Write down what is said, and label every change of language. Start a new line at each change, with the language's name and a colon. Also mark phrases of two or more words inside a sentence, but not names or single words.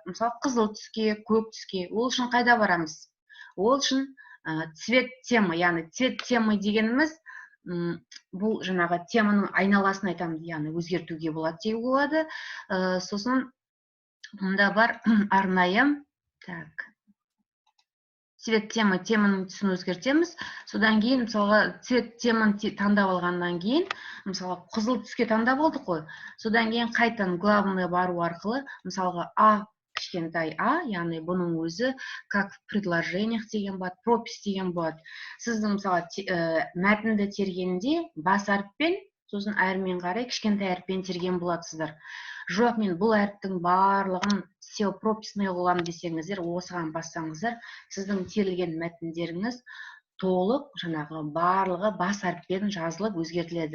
Kazakh: Мысалы қызыл түске, көк түске. Ол үшін қайда барамыз? Ол үшін
Russian: цвет темы,
Kazakh: яғни
Russian: цвет темы
Kazakh: дегеніміз бұл жаңағы теманың айналасын айтамыз, яғни өзгертуге болады деуге болады. Сосын мұнда бар арнайы,
Russian: так, цвет темы,
Kazakh: теманың түсін өзгертеміз. Содан кейін, мысалға, цвет теманы таңдап алғаннан кейін, мысалға, қызыл түске таңдап алдық қой. Содан кейін қайтадан главный бару арқылы, мысалға, А, кішкентай А, яғни бұның өзі
Russian: как в предложениях
Kazakh: деген болады, пропись деген болады. Сіздің, мысалға, мәтінді тергенде бас әріппен, сосын әрмен қарай кішкентай әріппен терген болатсыздар. Жоқ, мен бұл әріптің барлығын SEO прописный қыламын десеңіздер, осыған бассаңыздар, сіздің терілген мәтіндеріңіз толық, жаңағы барлығы бас әріппен жазылып өзгертіледі.